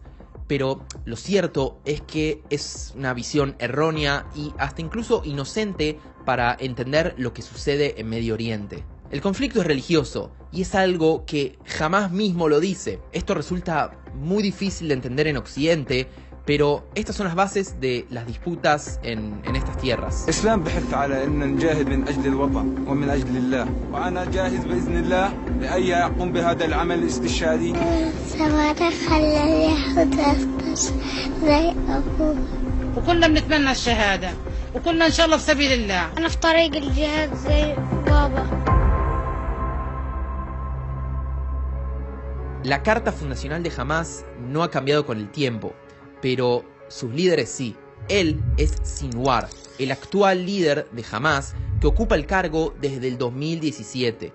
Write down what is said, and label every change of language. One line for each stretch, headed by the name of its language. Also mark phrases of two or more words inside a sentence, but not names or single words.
Spanish: Pero lo cierto es que es una visión errónea y hasta incluso inocente para entender lo que sucede en Medio Oriente. El conflicto es religioso y es algo que Hamás mismo lo dice. Esto resulta muy difícil de entender en Occidente, pero estas son las bases de las disputas en estas tierras.
Arabic: الإسلام بحث على أن نجاهد من أجل الوطن ومن أجل الله وأنا جاهز بإذن الله لأي أقوم بهذا العمل الاستشهادي. سوارة خلى ياخد أفكس زي أبوه وكلنا بنتمنى الشهادة وكلنا إن شاء الله في سبيل الله. أنا في طريق الجهاد زي بابا.
Spanish: La carta fundacional de Hamás no ha cambiado con el tiempo, pero sus líderes sí. Él es Sinwar, el actual líder de Hamás, que ocupa el cargo desde el 2017.